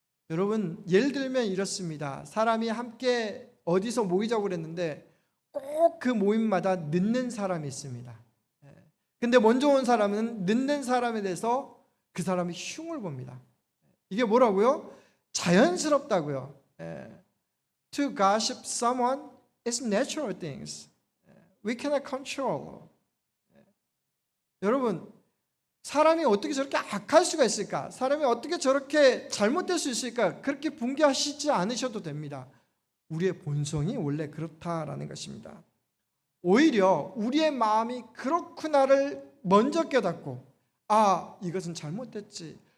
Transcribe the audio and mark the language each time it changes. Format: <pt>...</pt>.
<ko>여러분, 예를 들면 이렇습니다. 사람이 함께 어디서 모이자고 그랬는데 꼭 그 모임마다 늦는 사람이 있습니다. 근데 먼저 온 사람은 늦는 사람에 대해서 그 사람이 흉을 봅니다. 이게 뭐라고요? 자연스럽다고요.</ko> <en>To gossip someone is natural things. We cannot control.</en> <ko>여러분, 사람이 어떻게 저렇게 악할 수가 있을까? 사람이 어떻게 저렇게 잘못될 수 있을까? 그렇게 붕괴하시지 않으셔도 됩니다. 우리의 본성이 원래 그렇다라는 것입니다. 오히려 우리의 마음이 그렇구나를 먼저 깨닫고 이것은 잘못됐지.</ko>